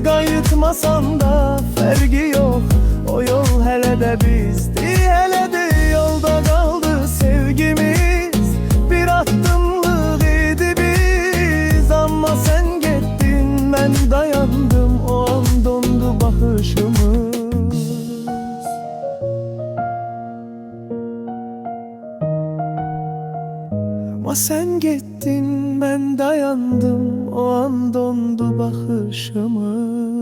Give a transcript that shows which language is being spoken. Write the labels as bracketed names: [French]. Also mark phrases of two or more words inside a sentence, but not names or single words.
[Azerbaijani] Qayıtmasan da fərqi yok, o yol hələ də bizdi, hələ də yolda kaldı sevgimiz. Bir addımlıq idi biz, amma sen getdin, mən dayandım, o an dondu baxışımız. [Turkish] Ama sen gittin, ben dayandım, o an dondu bakışımız.